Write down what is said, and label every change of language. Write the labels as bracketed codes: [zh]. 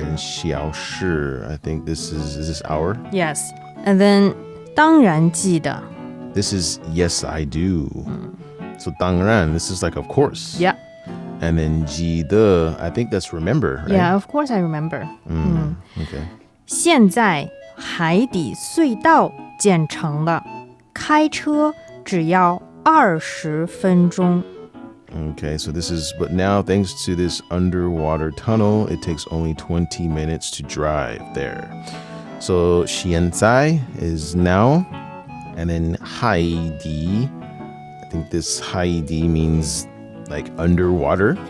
[en] And then 小时, I think is this hour? Yes. And then [zh] 当然记得. [en] This is yes, I do. So 当然, this is like of course. Yeah. And then 记得, I think that's remember, right? Yeah, of course I remember. Okay. [zh] 现在海底隧道建成了，开车只要20分钟。 [en] Okay, so this is, but now thanks to this underwater tunnel, it takes only 20 minutes to drive there. So 现在 is now, and then 海底, I think this 海底 means like underwater.